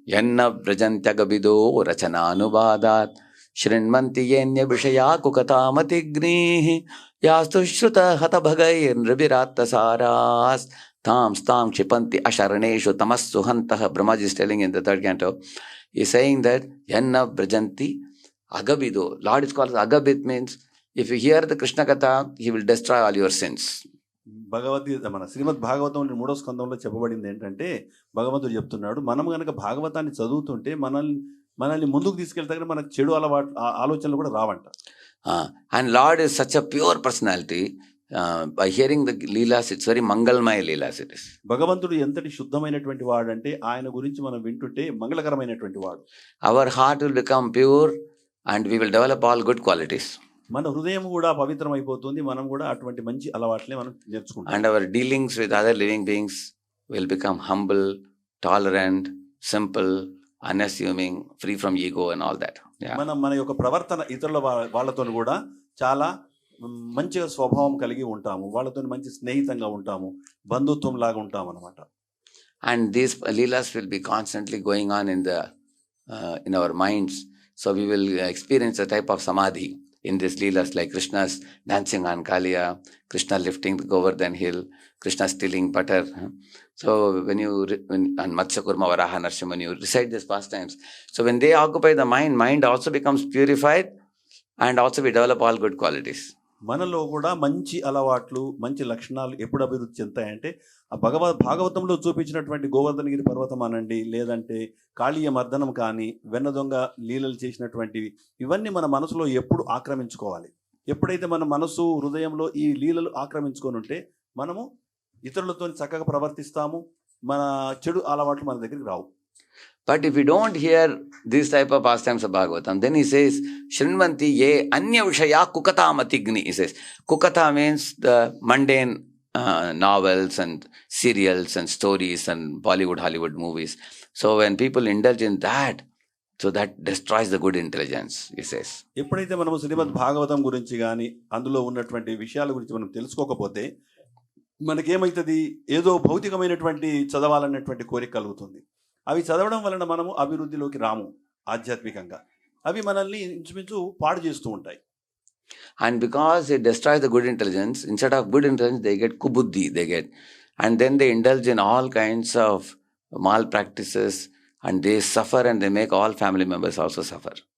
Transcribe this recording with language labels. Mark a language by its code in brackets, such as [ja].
[sa] యన్న వ్రజంత్యగబిదో రచనానువాదాత్ శృణ్వంతి యన్య విషయా కుకతామతిగ్నిః యాస్తు శ్రుత హతభగైర్నృభిరాత్తసారాస్ తాం క్షిపంతి అశరణేషు తమస్సు హంతః. [en] Brahmaji is telling in the 3rd canto, he is saying that [sa] yanna vrajanti agabido. [en] Lord is called agabit, means if you hear the Krishna Katha, he will destroy all your sins. [te] Bhagavad Gita మన శ్రీమద్ భాగవతం 3వ స్కందంలో చెప్పబడింది ఏంటంటే, భగవంతుడు చెప్తున్నాడు, మనం కనుక భాగవతాన్ని చదువుతుంటే మనల్ని ముందుకు తీసుకెళ్తే మనకు చెడు ఆలోచనలు కూడా రావంట. [en] And Lord is such a pure personality, by hearing the Leelas, it's very Mangalmaya Leelas it is. [te] భగవంతుడు ఎంతటి శుద్ధమైనటువంటి వాడంటే ఆయన గురించి మనం వింటుంటే మంగళకరమైనటువంటి వాడు. [en] Our heart will become pure and we will develop all good qualities. [te] మన హృదయం కూడా పవిత్రమైపోతుంది, మనం కూడా అటువంటి మంచి అలవాట్లే మనం నేర్చుకుంటాం. [en] And our dealings with other living beings will become humble, tolerant, simple, unassuming, free from ego and all that. Yeah. [te] మన యొక్క ప్రవర్తన ఇతరుల వాళ్ళతో కూడా చాలా మంచిగా స్వభావం కలిగి ఉంటాము, వాళ్ళతో మంచి స్నేహితంగా ఉంటాము, బంధుత్వం లాగా ఉంటాం అన్నమాట. [en] And these leelas will be constantly going on in our minds, so we will experience a type of samadhi in these leelas, like Krishna's dancing on Kaliya, Krishna lifting the Govardhan hill, Krishna stealing butter. So when and Matsya Kurma Varaha Narsimha, when you recite these pastimes, so when they occupy the mind also becomes purified, and also we develop all good qualities. [te] మనలో కూడా మంచి అలవాట్లు, మంచి లక్షణాలు ఎప్పుడు అభివృద్ధి చెందుతాయంటే ఆ భాగవతంలో చూపించినటువంటి గోవర్ధనగిరి పర్వతం అనండి, లేదంటే కాళీయ మర్దనం కానీ, వెన్న దొంగ లీలలు చేసినటువంటివి, ఇవన్నీ మన మనసులో ఎప్పుడు ఆక్రమించుకోవాలి. ఎప్పుడైతే మన మనసు హృదయంలో ఈ లీలలు ఆక్రమించుకొని ఉంటే మనము ఇతరులతో చక్కగా ప్రవర్తిస్తాము, మన చెడు అలవాట్లు మన దగ్గరికి రావు. [en] But if we don't hear these type of pastimes of Bhagavatam, then he says, [sa] Shrinvanti ye anya vishaya kukata matigni. [en] He says, kukata means the mundane novels and serials and stories and Bollywood, Hollywood movies. So when people indulge in that, so that destroys the good intelligence, he says. [te] ఎప్పుడైతే మనము శ్రీమద్ భాగవతం గురించి కానీ అందులో ఉన్నటువంటి విషయాల గురించి మనం తెలుసుకోకపోతే మనకేమవుతుంది, ఏదో భౌతికమైనటువంటి చదవాలన్నటువంటి కోరిక కలుగుతుంది. అవి చదవడం వలన మనము అభివృద్ధిలోకి రాము ఆధ్యాత్మికంగా, అవి మనల్ని ఇంచుమించు పాడు చేస్తూ ఉంటాయి. [en] And because it destroys the good intelligence, instead of good intelligence, they get kubuddhi, and then they indulge in all kinds of malpractices, and they suffer, and they make all family members also suffer.